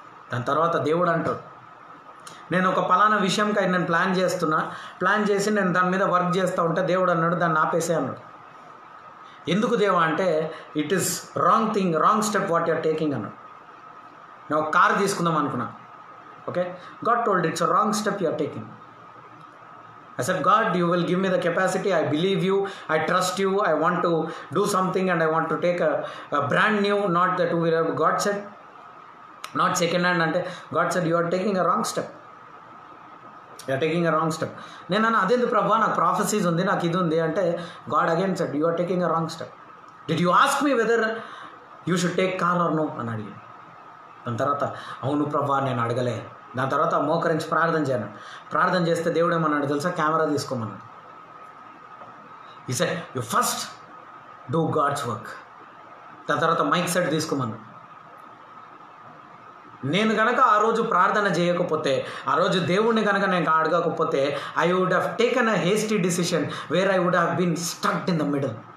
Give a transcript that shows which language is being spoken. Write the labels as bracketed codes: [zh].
[te] దాని తర్వాత దేవుడు అంటాడు, నేను ఒక పలానా విషయంకై నేను ప్లాన్ చేసి నేను దాని మీద వర్క్ చేస్తూ ఉంటే దేవుడు అన్నాడు దాన్ని ఆపేసే అన్నాడు. ఎందుకు దేవా అంటే [en] It is wrong thing, wrong step what you're taking అన్నాడు. [te] నేను ఒక కారు తీసుకుందాం అనుకున్నా, [en] Okay, God told it's a wrong step you're taking. I said, God, you will give me the capacity. I believe you. I trust you. I want to do something and I want to take a brand new, not the two-wheeler. God said, not second hand. And God said, you are taking a wrong step. You are taking a wrong step. [te] నేను అదేంది ప్రభా, నాకు prophecies ఉంది, నాకు ఇది ఉంది అంటే [en] God again said, you are taking a wrong step. Did you ask me whether you should take car or no [te] అని అడిగాను. దాని తర్వాత అవును ప్రభా నేను అడగలే. దాని తర్వాత మోకరించి ప్రార్థన చేస్తే దేవుడు ఏమన్నాడు తెలుసా? కెమెరా తీసుకోమన్నాడు. [en] He said you first do God's work. [te] దాని తర్వాత మైక్ సెట్ తీసుకోమన్నాడు. నేను కనుక ఆ రోజు ప్రార్థన చేయకపోతే, ఆ రోజు దేవుడిని కనుక నేను అడగకపోతే, [en] I would have taken a hasty decision where I would have been stucked in the middle.